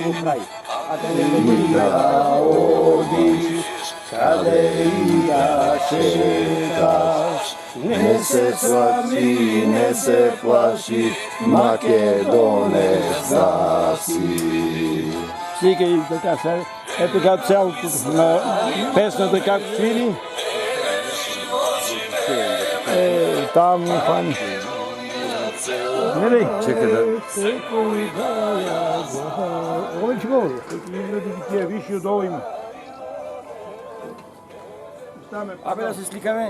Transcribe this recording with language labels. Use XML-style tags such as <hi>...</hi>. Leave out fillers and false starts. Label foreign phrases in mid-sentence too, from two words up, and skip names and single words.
<mk>И да одиш, къде и да шеташ, не се срами, не се плаши, македонец да си.</mk> <bg>Слика и така се. Е така цялото на песната как свири.</bg> <mk>Там фани.</mk> <bg>Не, чекай да. Ой, че говори. Тия виши отдолу има.</bg> <mk>Абе да се сликаме.</mk>